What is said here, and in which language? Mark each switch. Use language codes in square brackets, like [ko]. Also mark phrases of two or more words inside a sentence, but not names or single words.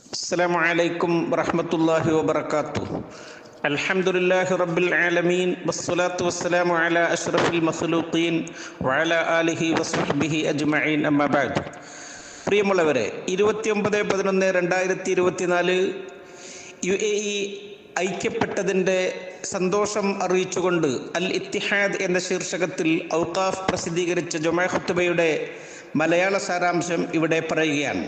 [ar] السلام عليكم ورحمة الله وبركاته. الحمد لله رب العالمين والصلاة والسلام على أشرف المخلوقين وعلى آله وصحبه أجمعين أما بعد. [ml] പ്രിയമുള്ളവരെ, 29/11/2024 UAE ഐക്യപ്പെട്ടതിൻ്റെ സന്തോഷം അറിയിച്ചുകൊണ്ട് അൽ ഇത്തിഹാദ് എന്ന ശീർഷകത്തിൽ ഔഖാഫ് പ്രസിദ്ധീകരിച്ച ജുമാ ഖുത്ബയുടെ മലയാള സാരാംശം ഇവിടെ പറയുകയാണ്.